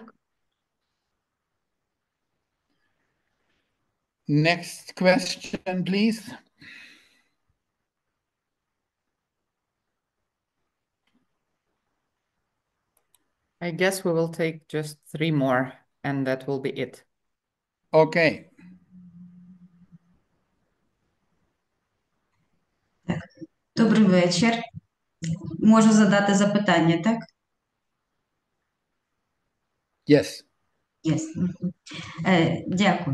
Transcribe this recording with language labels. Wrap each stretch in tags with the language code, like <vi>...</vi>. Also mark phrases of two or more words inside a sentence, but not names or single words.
<en>Next question, please. I guess we will take just 3 more, and that will be it. Okay.</en> <uk>Добрий вечір. Можу задати запитання, так?</uk> <en>Yes. Yes. Дякую.</en>